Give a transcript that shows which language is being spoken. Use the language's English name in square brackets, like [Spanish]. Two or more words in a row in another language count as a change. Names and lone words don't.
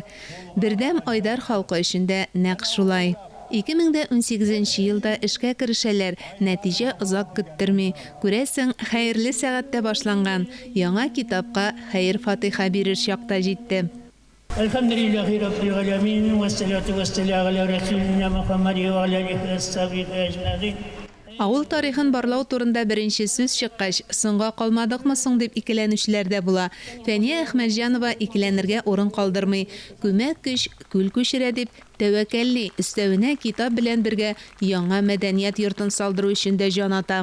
[Tatar] Бердәм Айдар халкы өчендә нәкъ шулай. 2018 елда эшкә керешәләр, нәтиҗә озак көттерми. Күрәсең, хәерле сәгатьтә башланган яңа китапка хәер фатиха бирер чакта җитте. [Arabic] الحمد لله رب العالمين والصلاة والسلام على رسولنا محمد وعلى آله أجمعين. [Tatar] Авыл тарихын барлау турында беренче сүз чыккач, соңга калмадыкмы соң дип икеләнүчләр дә була. Фәния Әхмәтҗанова икеләнергә урын калдырмый. Күмәк көч күл күчерә дип, тәвәккәлли өстәвенә китап белән бергә яңа мәдәният йортын салдыру өчен дә җан ата.